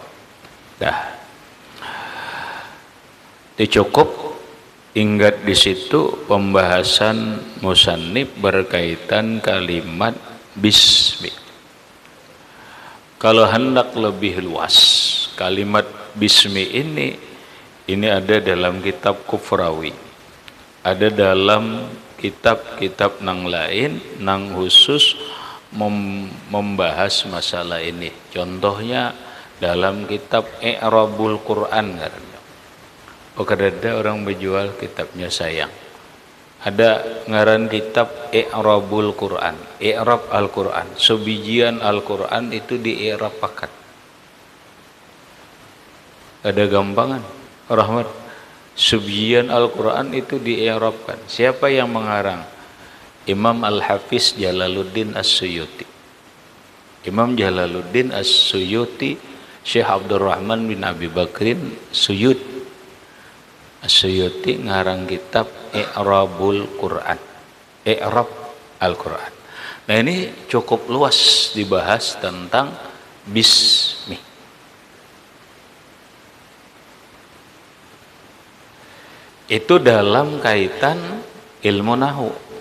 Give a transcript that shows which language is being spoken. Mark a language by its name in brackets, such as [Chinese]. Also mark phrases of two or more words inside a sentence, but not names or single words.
[Indonesian] Dah. Cukup ingat di situ pembahasan musannif berkaitan kalimat bismi. [Banjar] Kalau hendak lebih luas, kalimat bismi ini ada dalam kitab Kufrawi, ada dalam kitab-kitab nang lain nang khusus membahas masalah ini. [Indonesian] Contohnya dalam kitab I'rabul Quran. Ada orang berjual kitabnya sayang. [Banjar] Ada ngaran kitab I'rabul Quran, I'rab Al-Quran, sebijian Al-Quran itu di-i'rab pakat. Ada gampangan, Rahmat. Sebijian Al-Quran itu di-i'rabkan. [Indonesian] Siapa yang mengarang? Imam Al-Hafiz Jalaluddin As-Suyuti. Imam Jalaluddin As-Suyuti, Syekh Abdurrahman bin Abi Bakrin Suyuti As-Suyuti ngarang kitab I'rabul Quran, I'rab Al-Quran. Nah ini cukup luas dibahas tentang bismi. Itu dalam kaitan ilmu nahu.